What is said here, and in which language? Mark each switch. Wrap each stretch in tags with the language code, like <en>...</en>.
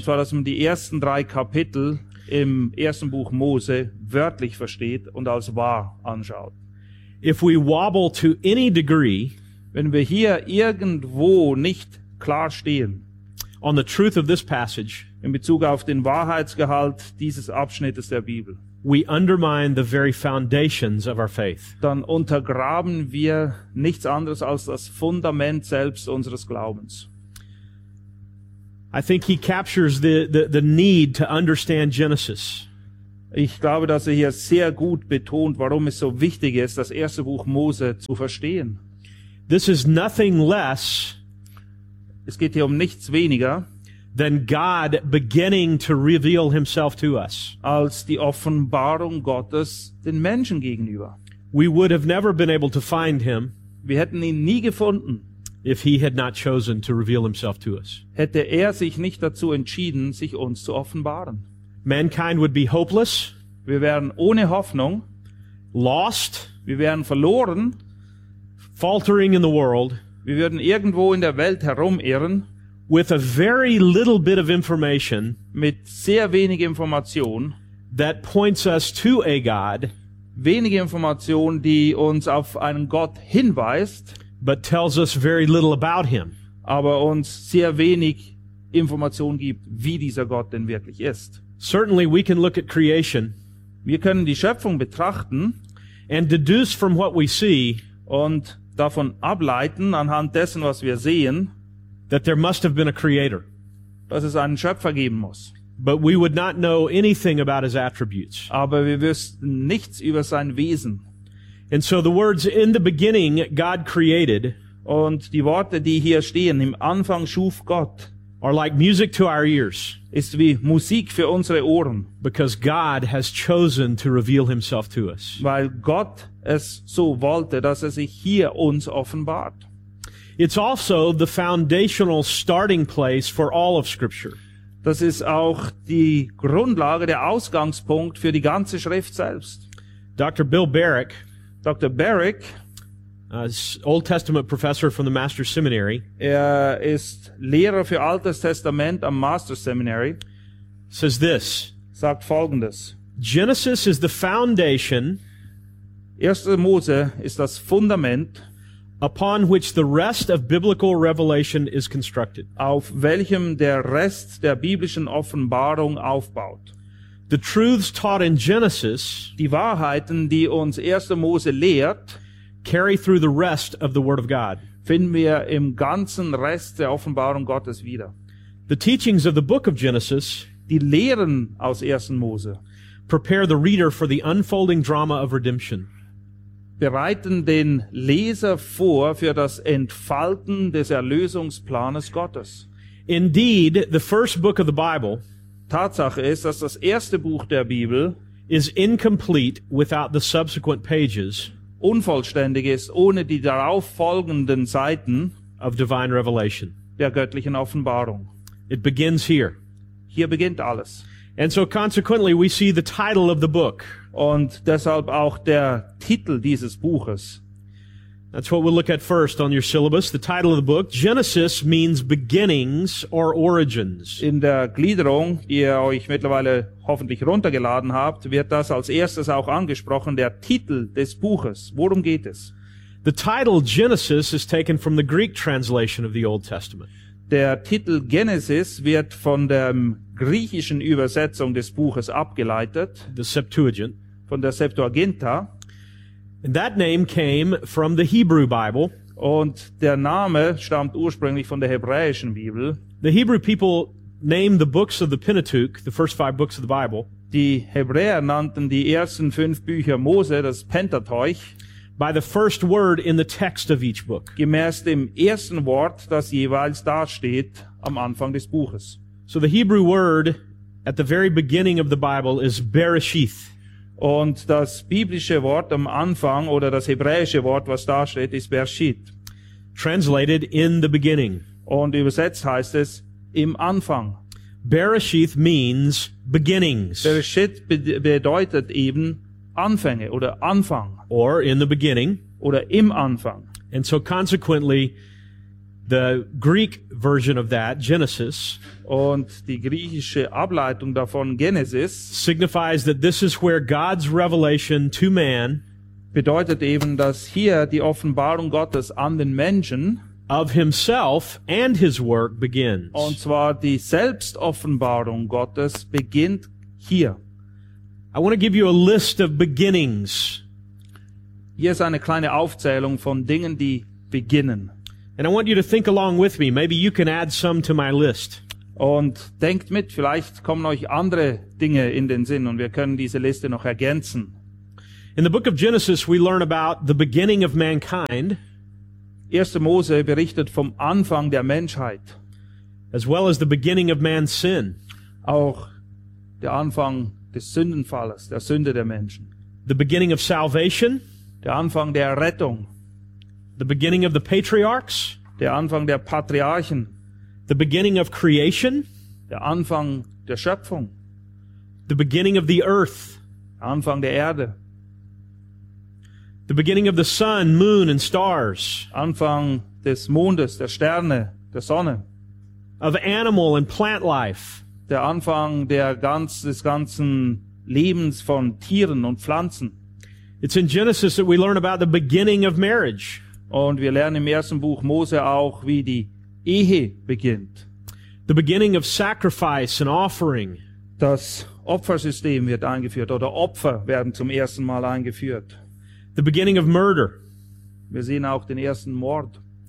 <de>Und zwar, dass man die ersten drei Kapitel im ersten Buch Mose wörtlich versteht und als wahr anschaut.</de> <en>If we wobble to any degree,</en> <de>wenn wir hier irgendwo nicht klar stehen,</de> <en>on the truth of this passage,</en> <de>in Bezug auf den Wahrheitsgehalt dieses Abschnittes der Bibel,</de> <en>we undermine the very foundations of our faith.</en> <de>Dann untergraben wir nichts anderes als das Fundament selbst unseres Glaubens.</de> <en>I think he captures the need to understand Genesis.</en> <de>Ich glaube, dass er hier sehr gut betont, warum es so wichtig ist, das erste Buch Mose zu verstehen.</de> <en>This is nothing less.</en> <de>Es geht hier um nichts weniger.</de> <en>Than God beginning to reveal himself to us.</en> <de>Als die Offenbarung Gottes den Menschen gegenüber.</de> <en>We would have never been able to find him.</en> <de>Wir hätten ihn nie gefunden.</de> <en>If he had not chosen to reveal himself to us.</en> <de>Hätte er sich nicht dazu entschieden, sich uns zu offenbaren.</de> <en>Mankind would be hopeless.</en> <de>Wir wären ohne Hoffnung.</de> <en>Lost.</en> <de>Wir wären verloren.</de> <en>Faltering in the world.</en> <de>Wir würden irgendwo in der Welt herumirren.</de> <en>With a very little bit of information,</en> <de>mit sehr wenig Information,</de> <en>that points us to a God,</en> <de>wenige Information, die uns auf einen Gott hinweist,</de> <en>but tells us very little about him,</en> <de>aber uns sehr wenig Information gibt, wie dieser Gott denn wirklich ist.</de> <en>Certainly, we can look at creation,</en> <de>wir können die Schöpfung betrachten,</de> <en>and deduce from what we see,</en> <de>und davon ableiten anhand dessen, was wir sehen.</de> <en>That there must have been a creator.</en> <de>Dass es einen Schöpfer geben muss.</de> <en>But we would not know anything about his attributes.</en> <de>Aber wir wüssten nichts über sein Wesen.</de> <en>And so the words in the beginning God created</en> <de>und die Worte, die hier stehen, im Anfang schuf Gott,</de> <en>are like music to our ears.</en> <de>Ist wie Musik für unsere Ohren.</de> <en>Because God has chosen to reveal himself to us.</en> <de>Weil Gott es so wollte, dass er sich hier uns offenbart.</de> <en>It's also the foundational starting place for all of Scripture.</en> <de>Das ist auch die Grundlage, der Ausgangspunkt für die ganze Schrift selbst.</de> <en>Dr. Bill Barrick,</en> <de>Dr. Barrick,</de> <en>Old Testament professor from the Master's Seminary,</en> <de>er ist Lehrer für Altes Testament am Master's Seminary,</de> <en>says this,</en> <de>sagt Folgendes.</de> <en>Genesis is the foundation,</en> <de>1. Mose ist das Fundament,</de> <en>upon which the rest of biblical revelation is constructed.</en> <de>Auf welchem der Rest der biblischen Offenbarung aufbaut.</de> <en>The truths taught in Genesis,</en> <de>die Wahrheiten, die uns 1. Mose lehrt,</de> <en>carry through the rest of the Word of God.</en> <de>Finden wir im ganzen Rest der Offenbarung Gottes wieder.</de> <en>The teachings of the book of Genesis,</en> <de>die Lehren aus 1. Mose,</de> <en>prepare the reader for the unfolding drama of redemption.</en> <de>Bereiten den Leser vor für das Entfalten des Erlösungsplanes Gottes.</de> <en>Indeed, the first book of the Bible,</en> <de>Tatsache ist, dass das erste Buch der Bibel</de> <en>is incomplete without the subsequent pages,</en> <de>unvollständig ist ohne die darauf folgenden Seiten</de> <en>of divine revelation,</en> <de>der göttlichen Offenbarung.</de> <en>It begins here.</en> <de>Hier beginnt alles.</de> <en>And so consequently we see the title of the book.</en> <de>Und deshalb auch der Titel dieses Buches.</de> <en>That's what we'll look at first on your syllabus. The title of the book, Genesis, means beginnings or origins.</en> <de>In der Gliederung, die ihr euch mittlerweile hoffentlich runtergeladen habt, wird das als erstes auch angesprochen, der Titel des Buches. Worum geht es?</de> <en>The title Genesis is taken from the Greek translation of the Old Testament.</en> <de>Der Titel Genesis wird von der griechischen Übersetzung des Buches abgeleitet,</de> <en>the Septuagint,</en> <de>von der Septuaginta.</de> <en>And that name came from the Hebrew Bible.</en> <de>Und der Name stammt ursprünglich von der hebräischen Bibel.</de> <en>The Hebrew people named the books of the Pentateuch, the first five books of the Bible.</en> <de>Die Hebräer nannten die ersten fünf Bücher Mose, das Pentateuch,</de> <en>By the first word in the text of each book.</en> <de>Gemäß dem ersten Wort, das jeweils dasteht am Anfang des Buches.</de> <en>So the Hebrew word at the very beginning of the Bible is Bereshit.</en> <de>Und das biblische Wort am Anfang oder das hebräische Wort, was da steht, ist Bereshit.</de> <en>Translated in the beginning.</en> <de>Und übersetzt heißt es im Anfang.</de> <en>Bereshit means beginnings.</en> <de>Bereshit bedeutet eben Anfänge oder Anfang.</de> <en>Or in the beginning.</en> <de>Oder im Anfang.</de> <en>And so consequently, the Greek version of that, Genesis,</en> <de>und die griechische Ableitung davon, Genesis,</de> <en>signifies that this is where God's revelation to man,</en> <de>bedeutet eben, dass hier die Offenbarung Gottes an den Menschen,</de> <en>of himself and his work begins.</en> <de>Und zwar die Selbstoffenbarung Gottes beginnt hier.</de> <en>I want to give you a list of beginnings.</en> <de>Hier ist eine kleine Aufzählung von Dingen, die beginnen.</de> <en>And I want you to think along with me. Maybe you can add some to my list.</en> <de>Und denkt mit, vielleicht kommen euch andere Dinge in den Sinn und wir können diese Liste noch ergänzen.</de> <en>In the book of Genesis, we learn about the beginning of mankind.</en> <de>1. Mose berichtet vom Anfang der Menschheit.</de> <en>As well as the beginning of man's sin.</en> <de>Auch der Anfang des Sündenfalles, der Sünde der Menschen.</de> <en>The beginning of salvation.</en> <de>Der Anfang der Errettung.</de> <en>The beginning of the patriarchs.</en> <de>Der Anfang der Patriarchen.</de> <en>The beginning of creation.</en> <de>Der Anfang der Schöpfung.</de> <en>The beginning of the earth.</en> <de>Anfang der Erde.</de> <en>The beginning of the sun, moon and stars.</en> <de>Anfang des Mondes, der Sterne, der Sonne.</de> <en>Of animal and plant life.</en> <de>Der Anfang des ganzen Lebens von Tieren und Pflanzen.</de> <en>It's in Genesis that we learn about the beginning of marriage.</en> <de>Und wir lernen im ersten Buch Mose auch, wie die Ehe beginnt.</de> <en>The beginning of sacrifice and offering.</en> <de>Das Opfersystem wird eingeführt oder Opfer werden zum ersten Mal eingeführt.</de> <en>The beginning of murder.</en> <de>Wir sehen auch den ersten Mord.</de>